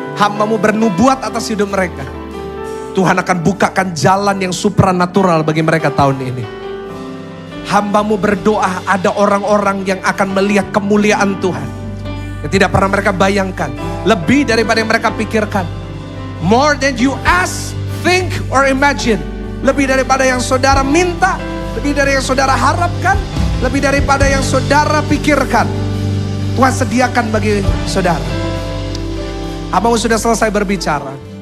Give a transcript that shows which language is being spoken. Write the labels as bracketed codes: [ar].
[id] Hamba-Mu bernubuat atas hidup mereka. Tuhan akan bukakan jalan yang supranatural bagi mereka tahun ini. Hamba-Mu berdoa ada orang-orang yang akan melihat kemuliaan Tuhan. Yang tidak pernah mereka bayangkan. Lebih daripada yang mereka pikirkan. [en] More than you ask, think, or imagine. [id] Lebih daripada yang saudara minta. Lebih dari yang saudara harapkan. Lebih daripada yang saudara pikirkan. Tuhan sediakan bagi saudara. Hamba-Mu sudah selesai berbicara.